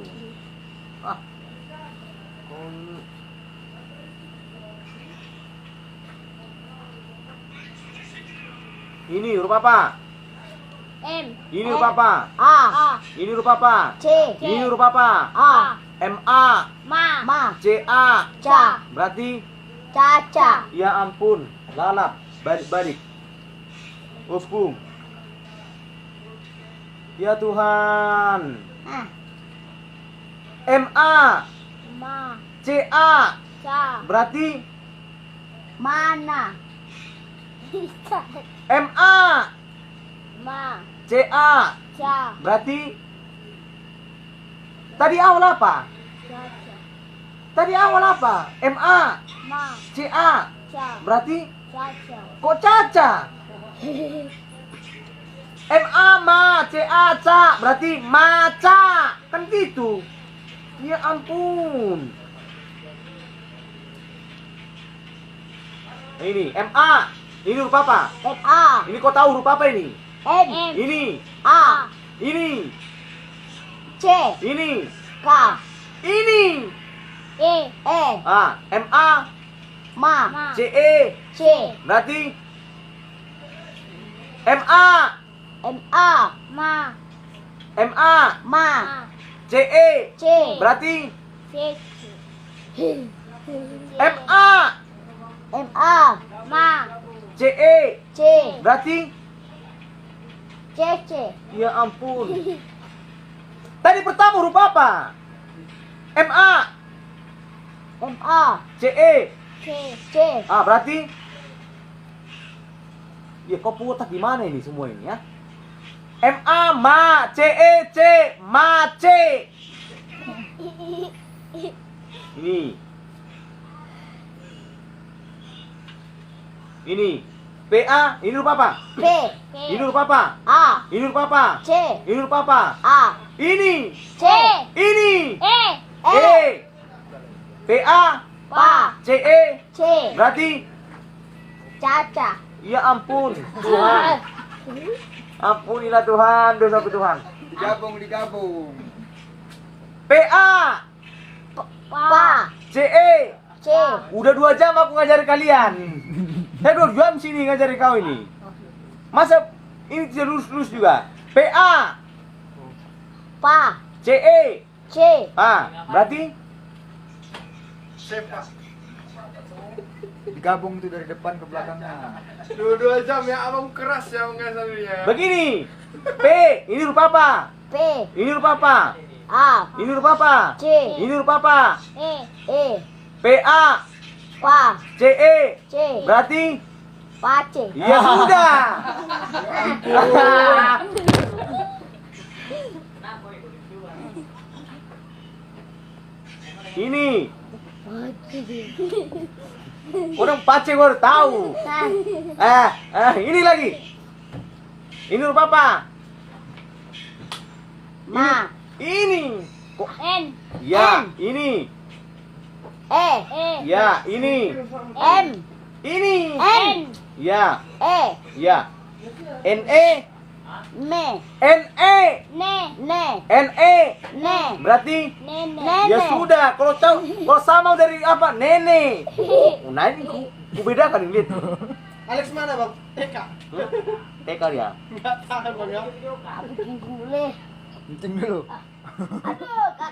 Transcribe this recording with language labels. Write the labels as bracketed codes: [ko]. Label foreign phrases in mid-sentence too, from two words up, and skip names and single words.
[id] Ah. Ini huruf apa? M. Ini huruf apa? A. Ini huruf apa? C. Ini huruf apa? A. MA. Ma. Ma. CA. Ca. Berarti Caca. ya ampun, lalap, balik-balik. Hukum. Ya Tuhan. Ah. MA. Ma. CA. Ca. Berarti Mana? MA. Ma. CA. Ca. Berarti tadi awal apa? Caca. Tadi awal apa? MA. Ma. CA. Ca. Berarti Caca. kok Caca? MA ma CA ca berarti maca. Kan gitu. Ya ampun. Ini MA. Ini huruf apa? M. A. Ini kau tahu huruf apa ini? M. Ini. A. Ini. C. Ini. K. Ini. E. E. Ah, MA Ma. CE. C. Berarti MA. M. A. Ma. MA Ma. CE. C. Berarti C. MA M. A. Ma. CE. C. Berarti C. C. ya ampun. Tadi pertama huruf apa? MA M. A. CE. C. C. Ah, berarti ya kau putar di mana ini semua ini ya? MA ma CE C ma C. Ini. Ini. PA, ini huruf apa? P. Ini huruf apa? A. Ini huruf apa? C. Ini huruf apa? A. Ini. C. Ini. E. E. PA Pa. CE. C. Berarti Caca. ya ampun Tuhan. Ampunilah Tuhan dosaku Tuhan. Digabung. PA Pa. CE. C. Udah 2 jam aku ngajari kalian. Saya 2 jam sini ngajari kau ini. Masa ini tidak lurus-lurus juga? PA Pa. CE. C. Ah, berarti Digabung itu dari depan ke belakangnya. 2 jam ya, abang keras ya mengasahnya. begini. P, ini huruf apa? P. Ini huruf apa? A. Ini huruf apa? C. Ini huruf apa? E. E. PA Pa. CE. C. Berarti Pace. ya sudah. Ini orang pace baru tahu. Ini lagi. Ini huruf apa? Ma. Ini. Kok N. ya, ini. E. Ya, ini. M. Ini. N. Ya, E. ya. NE, Me. NE, Ne. Ne. NE. Ne. Berarti Nene. ya sudah, kalau sama dari apa? Nene. Oh, nah ini ku bedakan ini. Lihat. Alex mana bang? TK. TK dia. Nggak tahu bang ya. Aku cinggung boleh. Kencing dulu. Aduh.